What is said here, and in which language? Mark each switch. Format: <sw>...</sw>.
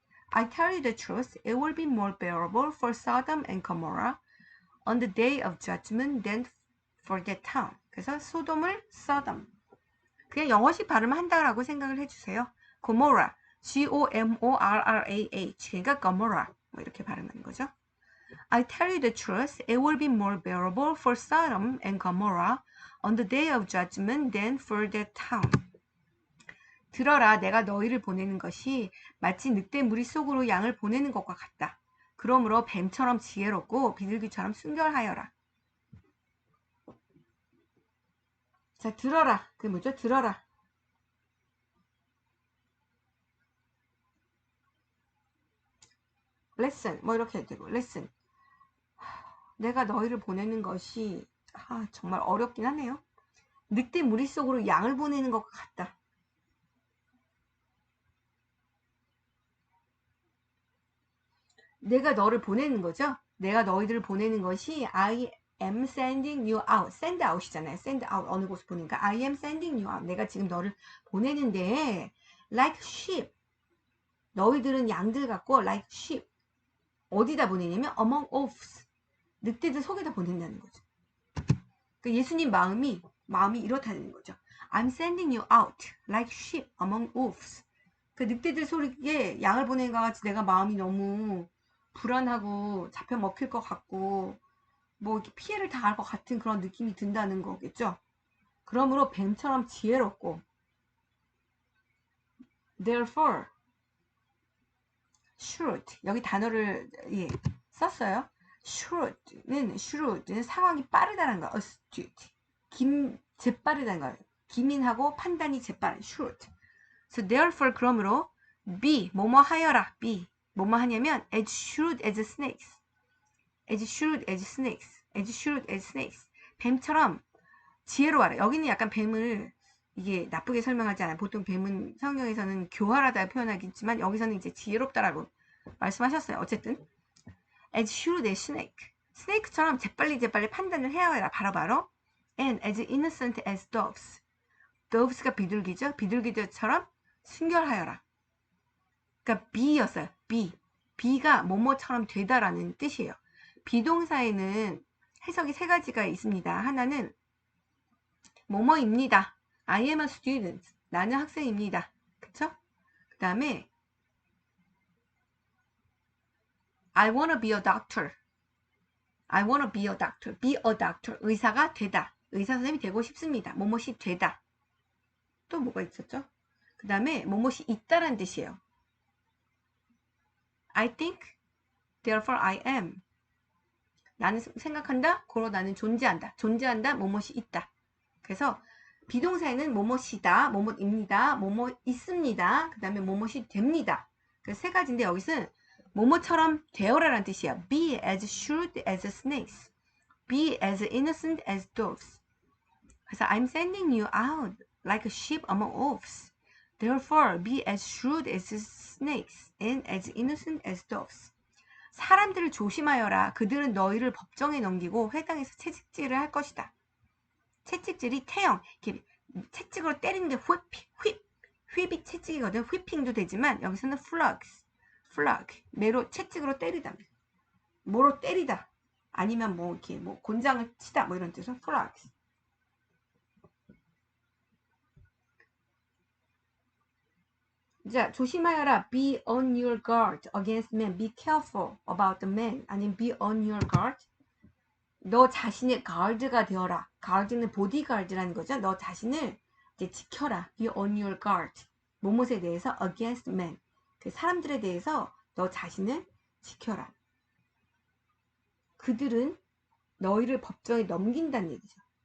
<en>I tell you the truth, it will be more bearable for Sodom and Gomorrah on the day of judgment than for that town.</en> <ko>그래서 소돔을 Sodom. 그냥 영어식 발음을 한다라고 생각을 해주세요. Gomorrah, G-O-M-O-R-R-A-H. 그러니까 Gomorrah. 뭐 이렇게 발음하는 거죠. I tell you the truth, it will be more bearable for Sodom and Gomorrah on the day of judgment than for that town. 들어라, 내가 너희를 보내는 것이 마치 늑대 무리 속으로 양을 보내는 것과 같다. 그러므로 뱀처럼 지혜롭고 비둘기처럼 순결하여라. 자, 들어라. 그게 뭐죠? 들어라.</ko> <en>listen.</en> <ko>뭐 이렇게 해도 되고</ko> <en>listen.</en> <ko>내가 너희를 보내는 것이 정말 어렵긴 하네요. 늑대 무리 속으로 양을 보내는 것과 같다. 내가 너를 보내는 거죠. 내가 너희들을 보내는 것이</ko> <en>I am sending you out.</en> <ko>send out이잖아요. send out 어느 곳을 보내니까</ko> <en>I am sending you out.</en> <ko>내가 지금 너를 보내는데</ko> <en>like sheep.</en> <ko>너희들은 양들 같고</ko> <en>like sheep.</en> <ko>어디다 보내냐면</ko> <en>among wolves.</en> <ko>늑대들 속에다 보낸다는 거죠. 그러니까 예수님 마음이 이렇다는 거죠.</ko> <en>I'm sending you out like sheep among wolves.</en> <ko>그 늑대들 속에 양을 보내는 것 같이 내가 마음이 너무 불안하고 잡혀 먹힐 것 같고 뭐 이렇게 피해를 당할 것 같은 그런 느낌이 든다는 거겠죠. 그러므로 뱀처럼 지혜롭고</ko> <en>therefore shrewd</en> <ko>여기 단어를 썼어요. shrewd는 상황이 빠르다는 거. astute 재빠르다는 거예요. 기민하고 판단이 재빠른 shrewd.</ko> <en>So therefore</en> <ko>그러므로 be 뭐뭐 하여라.</ko> <en>be</en> <ko>뭐뭐 하냐면</ko> <en>as shrewd as snakes. as shrewd as snakes. as shrewd as snakes.</en> <ko>뱀처럼 지혜로워라. 여기는 약간 뱀을 이게 나쁘게 설명하지 않아요. 보통 뱀은 성경에서는 교활하다 표현하겠지만 여기서는 이제 지혜롭다라고 말씀하셨어요. 어쨌든</ko> <en>as shrewd as snake.</en> <ko>스네이크처럼 재빨리 판단을 해야 해라. 바로바로.</ko> <en>and as innocent as doves.</en> <ko>doves가 비둘기죠. 비둘기들처럼 순결하여라. 그러니까 be였어요. be가 뭐뭐처럼 되다라는 뜻이에요. 비동사에는 해석이 세 가지가 있습니다. 하나는 뭐뭐입니다.</ko> <en>I am a student.</en> <ko>나는 학생입니다. 그쵸?</ko> <en>그 다음에 I wanna be a doctor. I wanna be a doctor. Be a doctor.</en> <ko>의사가 되다. 의사 선생님이 되고 싶습니다. 뭐뭐이 되다. 또 뭐가 있었죠? 그 다음에 뭐뭐이 있다란 뜻이에요.</ko> <en>I think, therefore I am.</en> <ko>나는 생각한다, 고로 나는 존재한다. 존재한다, 뭐뭐이 있다. 그래서 비동사에는 뭐뭐이다, 뭐뭐입니다, 뭐뭐 있습니다. 그 다음에 뭐뭐이 됩니다. 그 세 가지인데 여기서는 뭐뭐처럼 되어라라는 뜻이야.</ko> <en>Be as shrewd as snakes. Be as innocent as doves.</en> <ko>그래서</ko> <en>I'm sending you out like a sheep among wolves. Therefore, be as shrewd as snakes and as innocent as doves.</en> <ko>사람들을 조심하여라. 그들은 너희를 법정에 넘기고 회당에서 채찍질을 할 것이다. 채찍질이 태형, 이렇게 채찍으로 때리는 게 휘비 채찍이거든. 휘핑도 되지만 여기서는 flog, 매로 채찍으로 때리다. 뭐로 때리다. 아니면 뭐 이렇게 뭐 곤장을 치다 뭐 이런 뜻으로 flog. 자, 조심하여라.</ko> <en>Be on your guard against men. Be careful about the men.</en> <ko>아니면</ko> <en>be on your guard.</en> <ko>너 자신의 guard가 되어라. guard는 bodyguard라는 거죠. 너 자신을 이제 지켜라.</ko> <en>Be on your guard.</en> <ko>뭐뭐에 대해서</ko> <en>against men.</en> <ko>그 사람들에 대해서 너 자신을 지켜라. 그들은 너희를 법정에 넘긴다는 얘기죠.</ko>